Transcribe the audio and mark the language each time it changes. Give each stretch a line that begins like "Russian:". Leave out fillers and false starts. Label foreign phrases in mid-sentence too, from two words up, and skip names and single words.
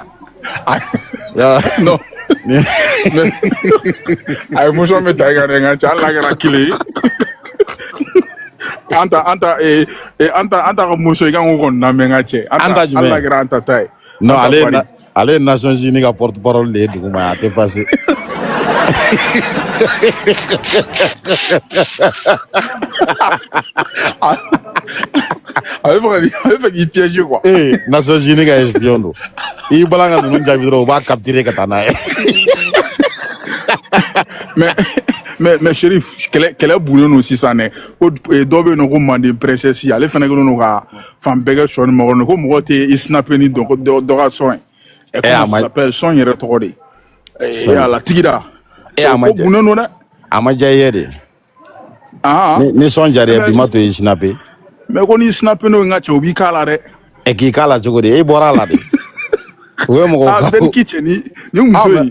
Bambara: non a ye motion bɛ ta i kan dɛ nka cɛ hali n'a kɛra kelen an ta ka motion i kan k'o kɔni lamɛn ka cɛ hali n'a kɛra an ta ta ye non ale ye Nations Unies ka
French: porte parole
Bambara: de ye duguma a tɛ passé a bɛ fɛ k'i piéger quoi Nations Unies ka espion don i bala ka ninnu jaabi dɔrɔn u b'a capturer ka taa n'a ye mais Chérif kɛlɛ bunnen don sisan dɛ ko dɔ bɛ yen nɔ ko Manden princesse ale fana kɛlen don ka fan bɛɛ kɛ sɔni mɔgɔ ko mɔgɔ tɛ i snapper ni dɔ ka sɔn ye
French: comment ça s'appelle
Bambara: sɔn yɛrɛ tɔgɔ de ala tigida ko bunnen don dɛ a ma diya i ye de ni sɔn diyara bi ma to i snapper mais ko n'i snapper n'o ye n ka cɛ o b'i k'a la dɛ k'i k'a la cogo di e bɔra a la de o ye mɔgɔ bɛɛ k'i cɛ ni muso ye